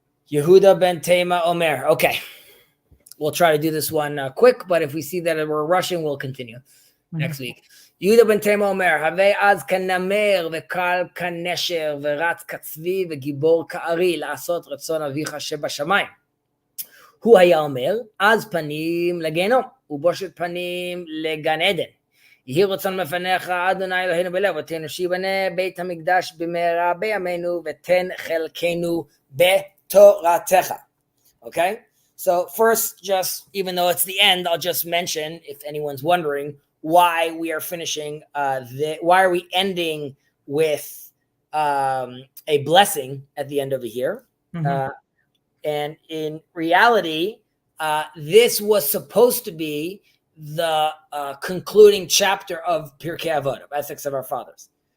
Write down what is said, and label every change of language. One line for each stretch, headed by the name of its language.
Hebrew: Yehuda ben Tema Omer.
English: Okay. We'll try to do this one quick, but if we see that we're rushing, we'll continue next week.
Hebrew: Yehuda ben Tema Omer, Have az kanamer v'kal kanesher v'ratz katzvi v'gibor ka'ari לעשות רצון אביך שבשמיים. הוא היה אומר, אז פנים לגיהנום, ובושת פנים לגן עדן. יהי רצון מפניך, אדוני אלוהינו בלב, ותן שיבנה בית המקדש במהרה בימינו, ותן חלקנו בתורתך.
English: Okay? So first, just even though it's the end, I'll just mention, if anyone's wondering, why we are finishing, why are we ending with a blessing at the end of the year? Mm-hmm. And in reality, this was supposed to be the concluding chapter of Pirkei Avot, of Ethics of Our Fathers.